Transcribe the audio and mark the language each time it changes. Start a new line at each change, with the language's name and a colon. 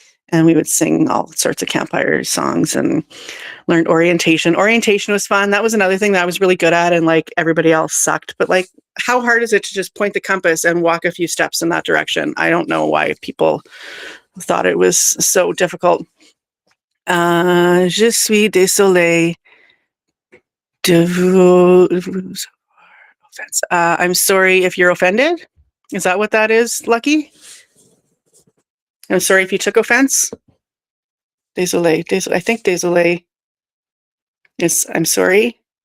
English: And we would sing all sorts of campfire songs and learned orientation. Orientation was fun. That was another thing that I was really good at, and like everybody else sucked. But like, how hard is it to just point the compass and walk a few steps in that direction? I don't know why people thought it was so difficult.
French: Je suis désolé de vous offense.
English: I'm sorry if you're offended. Is that what that is, Lucky? I'm sorry if you took offense.
French: Désolé.
English: I think désolé is I'm sorry.